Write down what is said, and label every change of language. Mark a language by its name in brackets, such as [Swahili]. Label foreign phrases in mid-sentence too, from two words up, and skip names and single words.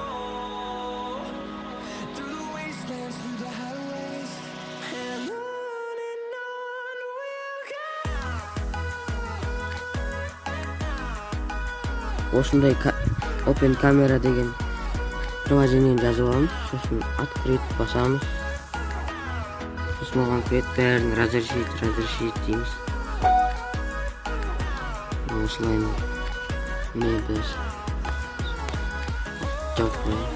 [English] through the wastelands, through the highways, and on we'll go. [Kazakh] Осындай Open камера деген приложениені жазып аламыз. Сосын открыть басамыз. Сосын оған кіреді, бәрін разрешить дейміз. Осылай міне біз жауып қояйық.